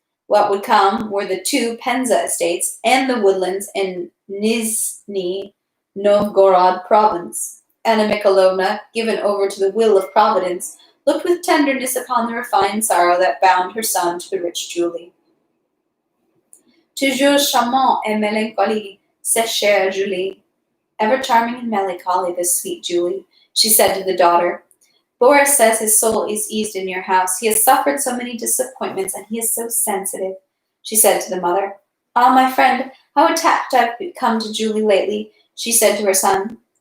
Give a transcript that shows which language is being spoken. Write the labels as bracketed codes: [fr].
[en] What would come were the 2 Penza estates and the woodlands in Nizhny Novgorod province. Anna Mikhailovna, given over to the will of Providence, looked with tenderness upon the refined sorrow that bound her son to the rich Julie. [fr] Toujours charmant et mélancolique, cette chère Julie. [en] Ever charming and melancholy, this sweet Julie, she said to the daughter. Boris says his soul is eased in your house. He has suffered so many disappointments, and he is so sensitive, she said to the mother. Ah, my friend, how attached I've become to Julie lately, she said to her son.